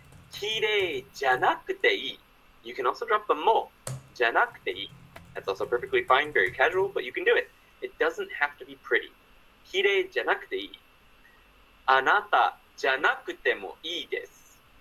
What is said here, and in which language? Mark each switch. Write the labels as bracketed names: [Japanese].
[Japanese] きれいじゃなくていい. [English] You can also drop the [Japanese] もじゃなくていい. [English] That's also perfectly fine, very casual, but you can do it. It doesn't have to be pretty. [Japanese] きれいじゃなくていい.あなたじゃなくてもいいです.